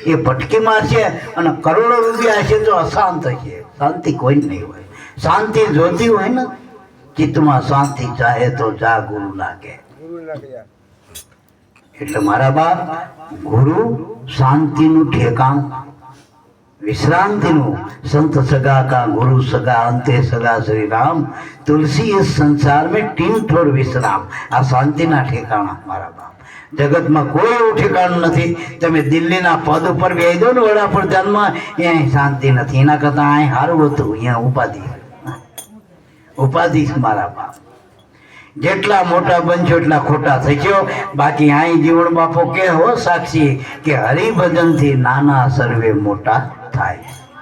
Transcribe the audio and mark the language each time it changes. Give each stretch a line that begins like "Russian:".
Gujarati: એ ભટકી મારશે અને કરોડો રૂપિયા હશે તો અશાંત હશે. શાંતિ કોઈ નહીં હોય. શાંતિ જોતી હોય ને, ચિત્તમાં શાંતિ ચાહે તો જા ગુરુ લાગે. એટલે મારા બાપ, ગુરુ શાંતિનું ઠેકાણું, વિશ્રાंतिનું.
Hindi: संत सगा का गुरु सगा, अंते सगा श्री राम, तुलसी इस संसार में टीम ठोर विश्राम.
Gujarati: આ શાંતિના ઠેકાણા મારા બાપ. જગતમાં કોઈ એવું ઠેકાણું નથી. તમે દિલ્હીના પદ ઉપર બેસી દો ને વડાપ્રધાનમાં, અહીંયા શાંતિ નથી. એના કરતાં અહીં સારું હતું, અહીંયા ઉપાધિ. ઉપાધિ મારા બાપ. જેટલા મોટા બનશો એટલા ખોટા થશો. બાકી અહીં જીવન બાપો કે હો સાક્ષી કે હરિભજનથી નાના સર્વે મોટા થાય.